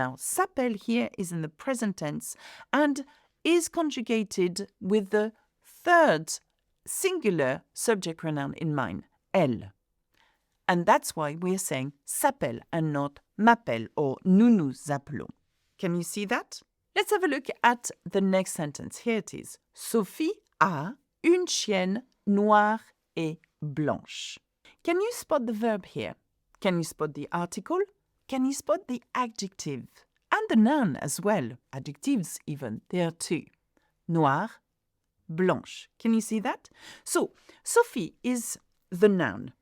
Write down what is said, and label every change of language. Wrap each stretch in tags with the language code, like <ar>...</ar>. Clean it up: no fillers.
<en>Now, s'appelle here is in the present tense and is conjugated with the third singular subject pronoun in mind, elle. And that's why we're saying s'appelle and not m'appelle or</en> <fr>nous nous appelons.</fr> <en>Can you see that? Let's have a look at the next sentence. Here it is.</en> <fr>Sophie a une chienne noire et blanche.</fr> <en>Can you spot the verb here? Can you spot the article? Can you spot the adjective? And the noun as well. Adjectives even, there too. Noire, blanche. Can you see that? So, Sophie is the noun.</en>